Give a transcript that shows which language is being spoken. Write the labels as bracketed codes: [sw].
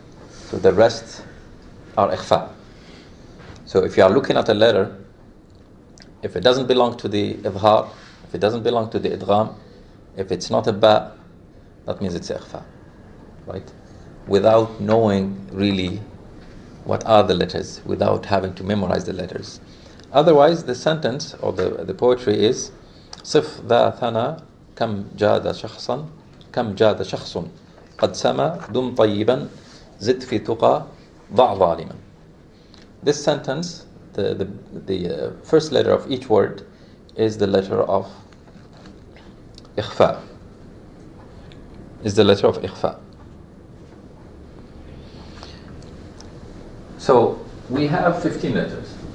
[en] So the rest are ikhfa. So if you are looking at a letter, if it doesn't belong to the idhar, if it doesn't belong to the idgham, if it's not a ba, that means it's ikhfa, right? Without knowing really what are the letters, without having to memorize the letters. Otherwise, the sentence or the poetry is [ar] صف ذا ثنا كم جاد شخصا كم جاد شخص قد سما دم طيبا زد في تقى ضع ظالما. [en] This sentence, the first letter of each word is the letter of إخفاء. Is the letter of إخفاء. So we have 15 letters.